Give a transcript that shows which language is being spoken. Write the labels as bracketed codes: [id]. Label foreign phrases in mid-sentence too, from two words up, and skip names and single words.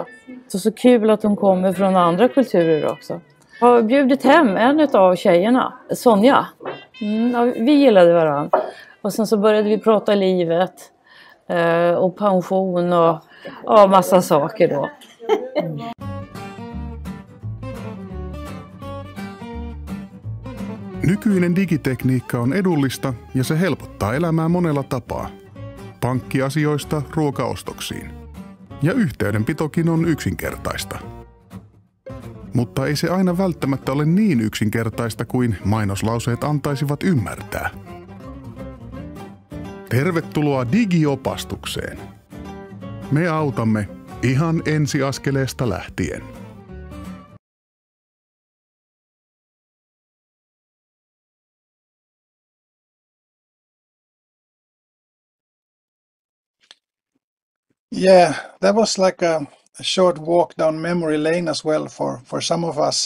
[sv] Så kul att de kommer från andra kulturer också. Jag har bjudit hem en av tjejerna, Sonja. Vi gillade varandra. Och sen så började vi prata livet och pension och massa saker då. [fi] Nykyinen digitekniikka on edullista ja se helpottaa elämää monella tapaa. Pankkiasioista ruokaostoksiin. Ja yhteydenpitokin on yksinkertaista. Mutta ei se aina välttämättä ole niin yksinkertaista kuin mainoslauseet antaisivat ymmärtää. Tervetuloa digiopastukseen. Me autamme ihan ensiaskeleesta lähtien. [en] Yeah, that was like a short walk down memory lane as well for some of us.